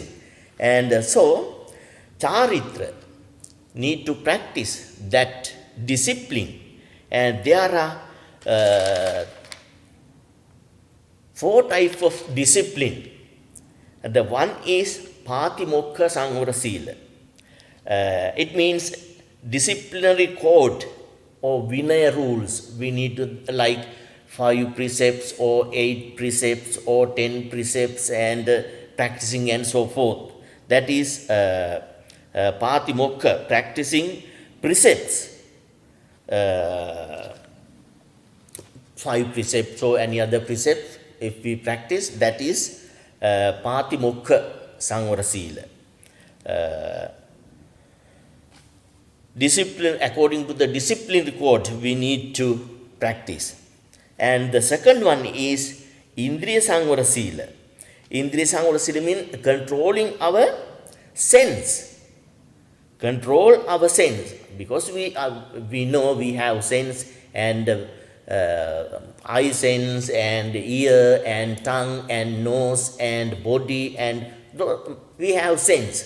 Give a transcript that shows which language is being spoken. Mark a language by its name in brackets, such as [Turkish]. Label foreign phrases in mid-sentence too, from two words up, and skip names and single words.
[English] And so, charitra need to practice that discipline. And there are 4 types of discipline. The one is [Pali] patimokha sanvara sila. [English] It means disciplinary code or vinaya rules. We need to like 5 precepts or 8 precepts or 10 precepts and practicing and so forth. That is patimokha, practicing precepts. 5 precepts or any other precepts, if we practice, that is [Pali] patimokha sanvara sila. [English] Discipline, according to the discipline code, we need to practice. And the second one is [Pali] indriya sanvara sila. Indriya sanvara sila [English] means controlling our sense. Control our sense, because we know we have sense and eye sense and ear and tongue and nose and body, and we have sense.